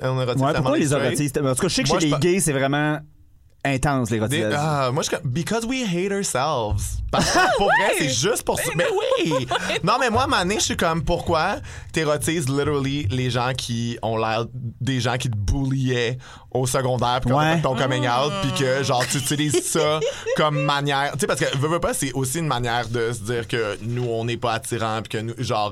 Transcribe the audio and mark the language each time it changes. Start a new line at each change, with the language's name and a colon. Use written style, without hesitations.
French: Pourquoi on les érotise? En tout cas, je sais que chez les gays, c'est vraiment intense, l'érotisme.
English: Because we hate ourselves.
French: Pour vrai, c'est juste pour ça. Mais oui! Non, mais moi, à un moment donné, je suis comme, pourquoi t'érotises literally les gens qui ont l'air des gens qui te bulliaient au secondaire, puis quand t'as ton coming out, puis que, genre, tu utilises ça comme manière... Tu sais, parce que, veux pas, c'est aussi une manière de se dire que nous, on n'est pas attirants, puis que nous, genre...